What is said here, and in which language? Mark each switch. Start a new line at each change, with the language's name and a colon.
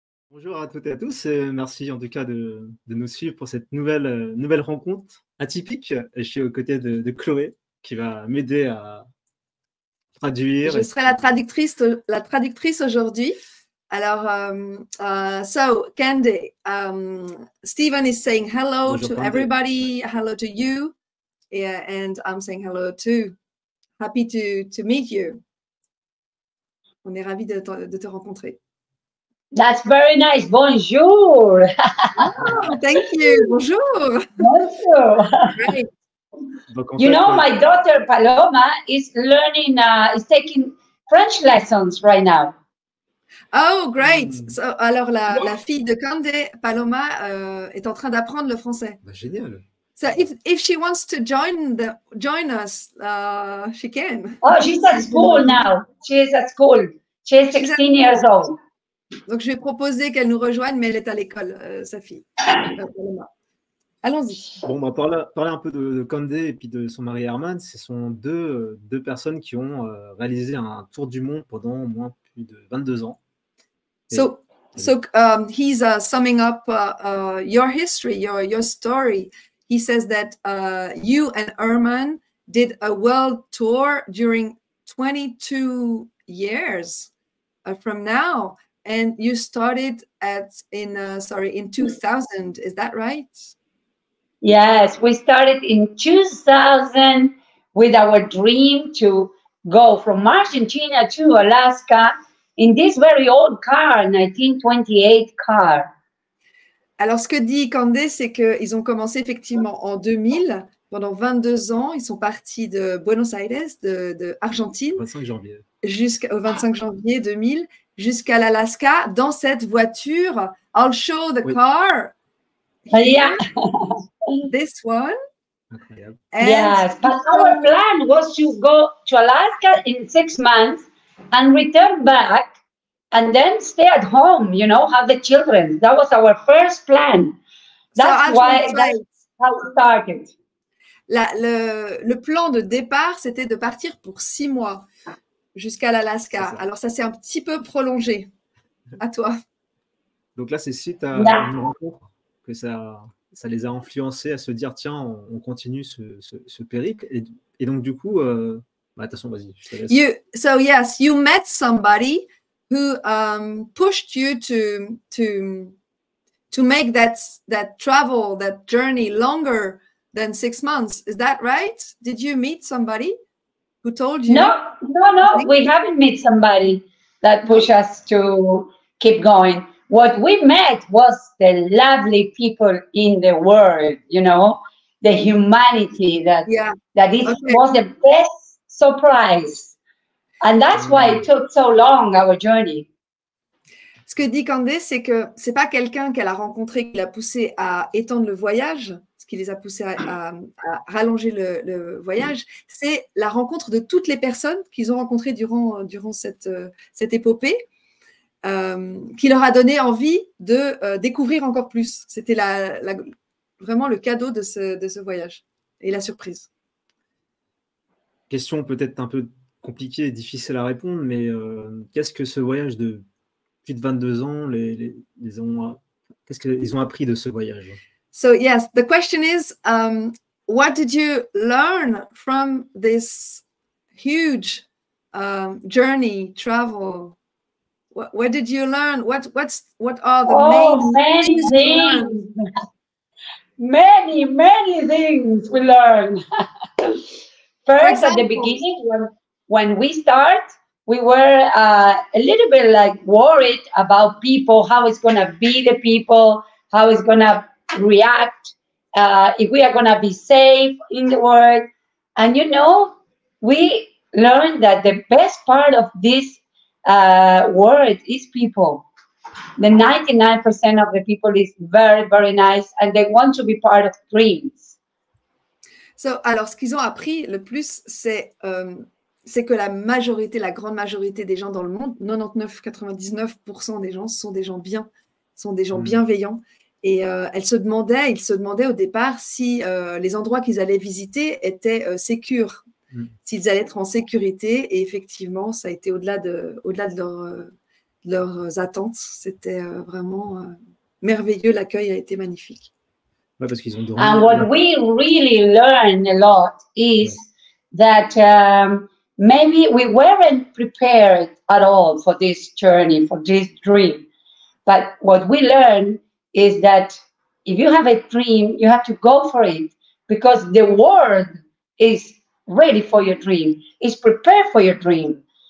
French: Bonjour à toutes et à tous, et merci en tout cas de nous suivre pour cette nouvelle rencontre atypique. Je suis aux côtés de Chloé qui va m'aider à traduire. Je serai la traductrice aujourd'hui.
English: Alors, so Candy, Stephen is saying hello
French: Bonjour,
English: to Candy. everybody, hello to you, and I'm saying hello too. Happy to meet you.
French: On est ravis de te rencontrer.
English: That's very nice. Bonjour. Oh, thank you. Bonjour.
French: Bonjour.
English: Great. You know, my daughter Paloma is learning, is taking French lessons right now. Oh, great.
French: So, alors, la fille de Candy, Paloma, est en train d'apprendre le français. Bah, génial.
English: So if she wants to join us, she can. Oh, she's at school now. She is at school. She's 16 years old.
French: Donc, je vais proposer qu'elle nous rejoigne, mais elle est à l'école, sa fille. Allons-y. Bon, on va parler un peu de Candy et puis de son mari Herman. Ce sont deux personnes qui ont réalisé un tour du monde pendant au moins plus de 22 ans.
English: So he's summing up your history, your story. He says that you and Herman did a world tour during 22 years from now, and you started in 2000. Is that right? Yes, we started in 2000 with our dream to go from Argentina to Alaska in this very old car, 1928 car.
French: Alors, ce que dit Candy, c'est qu'ils ont commencé effectivement en 2000. Pendant 22 ans, ils sont partis de Buenos Aires, de Argentine, 25 janvier. Jusqu'au 25 janvier 2000, jusqu'à l'Alaska, dans cette voiture.
English: I'll show the car. Yeah. This one.
French: Incroyable.
English: Yes, but our plan was to go to Alaska in 6 months and return back and then stay at home, you know, have the children. That was our first plan. That's how we started.
French: Le plan de départ, c'était de partir pour 6 mois jusqu'à l'Alaska. Alors, ça s'est un petit peu prolongé. À toi. Donc là, c'est suite à une rencontre que ça les a influencés à se dire, tiens, on continue ce périple. Et donc, du coup, attention, vas-y, je te laisse.
English: So, yes, you met somebody who pushed you to make that travel, that journey longer than 6 months. Is that right? Did you meet somebody who told you? No, we haven't met somebody that pushed us to keep going. What we met was the lovely people in the world, you know, the humanity that was the best surprise. And that's why it took so long, our journey.
French: Ce que dit Candy, c'est que c'est pas quelqu'un qu'elle a rencontré qui l'a poussé à étendre le voyage, ce qui les a poussés à rallonger le voyage, c'est la rencontre de toutes les personnes qu'ils ont rencontrées durant cette épopée, qui leur a donné envie de découvrir encore plus. C'était vraiment le cadeau de ce voyage et la surprise. Question peut-être un peu compliquée et difficile à répondre, mais qu'est-ce que ce voyage de plus de 22 ans, qu'est-ce qu'ils ont appris de ce voyage?
English: So yes, the question is, what did you learn from this huge journey, travel? What did you learn? What are the many things? Many things we learned. First, at the beginning, when we start, we were a little bit like worried about people, how it's going to be the people, how it's going to react, if we are going to be safe in the world. And, you know, we learned that the best part of this world is people. The 99% of the people is very, very nice and they want to be part of dreams.
French: Alors, ce qu'ils ont appris le plus, c'est que la grande majorité des gens dans le monde, 99% des gens sont des gens bienveillants. Et ils se demandaient au départ si les endroits qu'ils allaient visiter étaient sécures, s'ils allaient être en sécurité. Et effectivement, ça a été au-delà de leurs attentes. C'était vraiment merveilleux. L'accueil a été magnifique. Ouais, parce qu'ils ont dormi.
English: And what we really learn a lot is that maybe we weren't prepared at all for this journey, for this dream. But what we learn is that if you have a dream, you have to go for it, because the world is ready for your dream, is prepared for your dream.